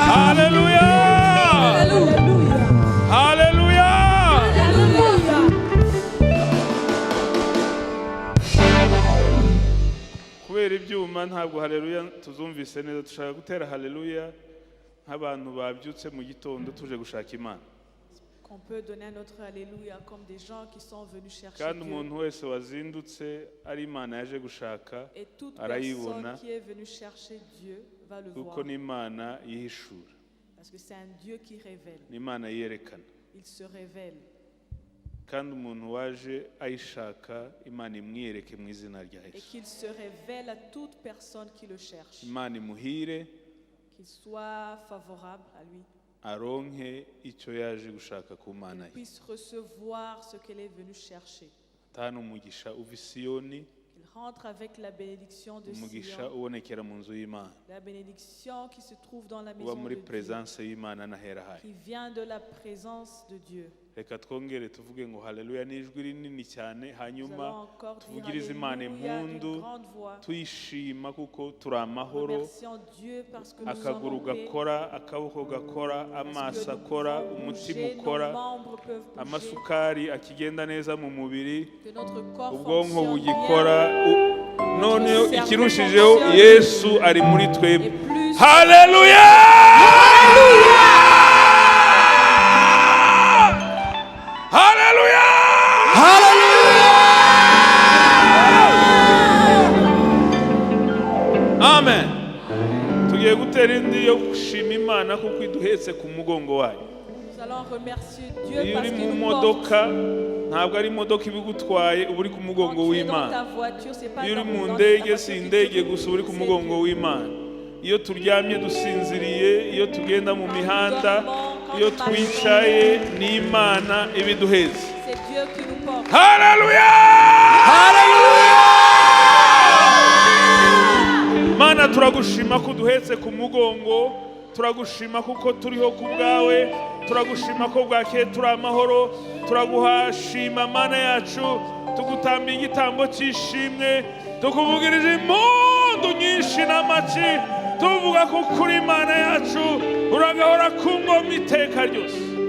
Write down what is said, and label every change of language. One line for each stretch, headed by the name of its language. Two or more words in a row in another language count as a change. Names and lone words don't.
Kinyarwanda: Haleluya! Haleluya!
French: Hallelujah.
Kinyarwanda: Kubera ibyuma ntabwo haleluya tuzumvise neza, dushaka gutera haleluya nk'abantu babyutse mu gitondo tuje gushaka Imana.
French: qu'on peut donner un autre alléluia comme des gens qui sont venus chercher
Kinyarwanda: kandi
French: Dieu.
Kinyarwanda: umuntu wese wazindutse ari Imana yaje gushaka
French: Et toute
Kinyarwanda: arayibona
French: personne qui est venue chercher Dieu va le
Kinyarwanda: kuko
French: voir.
Kinyarwanda: ni Imana yihishura,
French: Parce que c'est un Dieu qui révèle.
Kinyarwanda: ni Imana yerekana.
French: Il se révèle.
Kinyarwanda: kandi umuntu waje ayishaka Imana imwiyereke mu izina rya
French: Et
Kinyarwanda: Yesu.
French: qu'il se révèle à toute personne qui le cherche.
Kinyarwanda: Imana imuhire
French: Qu'il soit favorable à lui.
Kinyarwanda: aronke icyo yaje gushaka ku Mana
French: Qu'il
Kinyarwanda: ye.
French: puisse recevoir ce qu'elle est venue chercher.
Kinyarwanda: Tana umugisha uva i Siyoni,
French: Qu'il rentre avec la bénédiction de
Kinyarwanda: umugisha
French: Sion.
Kinyarwanda: ubonekera mu nzu y'Imana,
French: La bénédiction qui se trouve dans la
Kinyarwanda: uba
French: maison
Kinyarwanda: muri
French: de Dieu.
Kinyarwanda: presence y'Imana n'ahera hayo.
French: Qui vient de la présence de Dieu.
Kinyarwanda: Reka twongere tuvuge ngo haleluya n'ijwi rinini cyane,
French: Nous allons
Kinyarwanda: hanyuma
French: encore dire
Kinyarwanda: tuvugirize Imana
French: Alléluia d'une
Kinyarwanda: impundu,
French: grande voix.
Kinyarwanda: tuyishima kuko turi amahoro.
French: Remercions Dieu parce que nous sommes
Kinyarwanda: Akaguru
French: en paix.
Kinyarwanda: gakora, akaboko gakora,
French: Parce
Kinyarwanda: amaso
French: que nous
Kinyarwanda: akora,
French: pouvons
Kinyarwanda: umutima
French: bouger,
Kinyarwanda: ukora,
French: nos membres peuvent bouger,
Kinyarwanda: amasukari akigenda neza mu mubiri,
French: que notre corps
Kinyarwanda: ubwonko
French: fonctionne
Kinyarwanda: bugikora.
French: bien.
Kinyarwanda: Noneho
French: cerveau
Kinyarwanda: ikirushijeho
French: fonctionne.
Kinyarwanda: Yesu ari muri
French: Et
Kinyarwanda: twebwe.
French: plus,
Kinyarwanda: Haleluya! Haleluya!
French: Amen.
Kinyarwanda: Tugiye gutera indi yo gushima Imana kuko iduhetse ku mugongo wayo.
French: nous allons remercier Dieu
Kinyarwanda: Iyo
French: parce
Kinyarwanda: uri
French: qu'il
Kinyarwanda: mu
French: nous porte.
Kinyarwanda: modoka ntabwo ari imodoka ibigutwaye, uba uri ku mugongo
French: Quand tu es dans
Kinyarwanda: w'Imana.
French: ta voiture, c'est pas
Kinyarwanda: Iyo uri
French: dans
Kinyarwanda: mu
French: la
Kinyarwanda: ndege
French: voiture
Kinyarwanda: si
French: qui
Kinyarwanda: indege
French: te-
Kinyarwanda: gusa, uba uri ku
French: c'est
Kinyarwanda: mugongo
French: Dieu.
Kinyarwanda: w'Imana. Iyo turyamye dusinziriye, iyo tugenda mu mihanda, iyo twicaye, ni Imana ibiduhetse.
French: C'est Dieu qui nous porte.
Kinyarwanda: Haleluya! Mana turagushima ko duhetse ku mugongo, turagushima kuko turiho ku bwawe, turagushima ko bwakeye turi amahoro, turaguhashima Mana yacu, tugutamba igitambo cy'ishimwe, tukuvugirije impundu nyinshi n'amaci, tuvuga ko kuri Imana yacu uragahora ku ngoma iteka ryose.